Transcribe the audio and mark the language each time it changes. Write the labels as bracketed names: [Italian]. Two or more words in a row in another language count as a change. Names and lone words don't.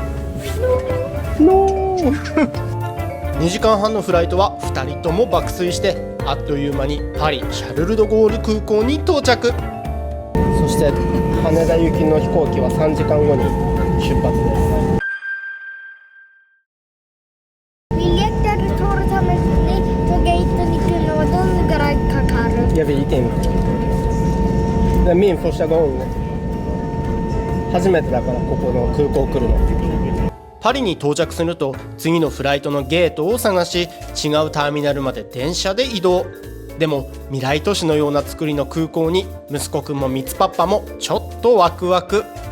[Japanese] 2 時間半のフライトは2人とも爆睡して、あっという間にパリシャルル・ド・ゴール空港に到着。そして羽田行きの飛行機は3時間後に出発です。ビレットル取るためにゲートに来るのはどのぐらいかかる？ [Swedish] Jag vill inte in. Det är min första gång. [Japanese] 初めてだからここの空港来るの。パリに到着すると次のフライトのゲートを探し、違うターミナルまで電車で移動。でも未来都市のような作りの空港に息子くんもミツパッパもちょっとワクワク。